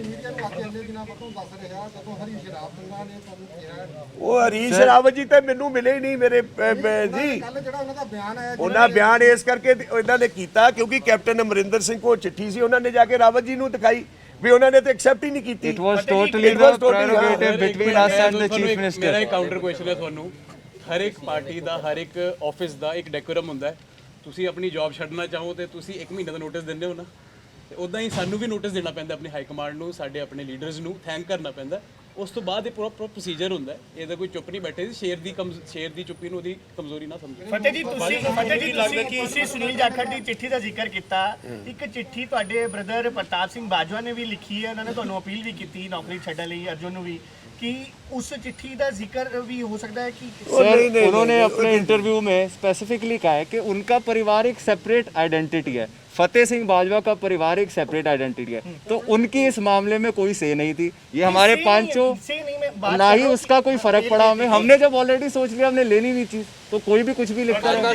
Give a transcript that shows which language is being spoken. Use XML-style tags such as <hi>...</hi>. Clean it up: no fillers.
<pa>Media ਨੂੰ ਅੱਜ ਇੰਨੇ ਦਿਨਾਂ ਬਾਅਦ ਦੱਸ ਰਿਹਾ ਜਦੋਂ ਹਰੀ ਸ਼ਰਾਬ ਸਿੰਘਾਂ ਨੇ ਤੁਹਾਨੂੰ ਕਿਹਾ ਉਹ ਹਰੀਸ਼ ਰਾਵਤ ਜੀ ਤੇ ਮੈਨੂੰ ਮਿਲੇ ਹੀ ਨਹੀਂ ਮੇਰੇ ਜੀ। ਕੱਲ ਜਿਹੜਾ ਉਹਨਾਂ ਦਾ ਬਿਆਨ ਆਇਆ ਉਹਨਾਂ ਬਿਆਨ ਇਸ ਕਰਕੇ ਇਹਨਾਂ ਨੇ ਕੀਤਾ ਕਿਉਂਕਿ ਕੈਪਟਨ ਅਮਰਿੰਦਰ ਸਿੰਘ ਕੋਲ ਚਿੱਠੀ ਸੀ, ਉਹਨਾਂ ਨੇ ਜਾ ਕੇ ਰਾਵਤ ਜੀ ਨੂੰ ਦਿਖਾਈ ਵੀ ਉਹਨਾਂ ਨੇ ਤਾਂ ਐਕਸੈਪਟ ਹੀ ਨਹੀਂ ਕੀਤੀ।</pa> <en>It was totally the prerogative between us and the chief minister.</en> <pa>ਮੇਰਾ ਇੱਕ ਕਾਊਂਟਰ ਕੁਐਸਚਨ ਹੈ ਤੁਹਾਨੂੰ। ਹਰ ਇੱਕ ਪਾਰਟੀ ਦਾ, ਹਰ ਇੱਕ ਆਫਿਸ ਦਾ ਇੱਕ ਡੈਕੋਰਮ ਹੁੰਦਾ ਹੈ। ਤੁਸੀਂ ਆਪਣੀ ਜੌਬ ਛੱਡਣਾ ਚਾਹੋ ਤੇ ਤੁਸੀਂ 1 ਮਹੀਨੇ ਦਾ ਨੋਟਿਸ ਦਿੰਦੇ ਹੋ ਨਾ, ਤੇ ਉਦਾਂ ਹੀ ਸਾਨੂੰ ਵੀ ਨੋਟਿਸ ਦੇਣਾ ਪੈਂਦਾ ਆਪਣੀ ਹਾਈ ਕਮਾਂਡ ਨੂੰ, ਸਾਡੇ ਆਪਣੇ ਲੀਡਰਸ ਨੂੰ ਥੈਂਕ ਕਰਨਾ ਪੈਂਦਾ। ਉਸ ਤੋਂ ਬਾਅਦ ਇਹ ਪੂਰਾ ਪ੍ਰੋਸੀਜਰ ਹੁੰਦਾ ਹੈ। ਇਹਦਾ ਕੋਈ ਚੁੱਪ ਨਹੀਂ ਬੈਠੇ ਸੀ। ਸ਼ੇਰ ਦੀ ਚੁੱਪੀ ਨੂੰ ਉਹਦੀ ਕਮਜ਼ੋਰੀ ਨਾ ਸਮਝੋ। ਫਤਿਹ ਜੀ ਤੁਸੀਂ ਸੁਨੀਲ ਜਾਖੜ ਦੀ ਚਿੱਠੀ ਦਾ ਜ਼ਿਕਰ ਕੀਤਾ। ਇੱਕ ਚਿੱਠੀ ਤੁਹਾਡੇ ਬ੍ਰਦਰ ਪ੍ਰਤਾਪ ਸਿੰਘ ਬਾਜਵਾ ਨੇ ਵੀ ਲਿਖੀ ਹੈ, ਉਹਨਾਂ ਨੇ ਤੁਹਾਨੂੰ ਅਪੀਲ ਵੀ ਕੀਤੀ ਨੌਕਰੀ ਛੱਡਣ ਲਈ, ਅਰਜੁਨ ਨੂੰ ਵੀ,</pa> <hi>कि उस चिट्ठी का जिक्र भी हो सकता है कि सर उन्होंने अपने इंटरव्यू में स्पेसिफिकली कहा है कि उनका परिवार एक सेपरेट आइडेंटिटी है, फतेह सिंह बाजवा का परिवार एक सेपरेट आइडेंटिटी है, तो उनकी इस मामले में कोई से नहीं थी। ये हमारे पांचों ना ही उसका कोई फर्क पड़ा हमें। हमने जब ऑलरेडी सोच लिया हमने लेनी नहीं चीज, तो कोई भी कुछ भी लिखता</hi>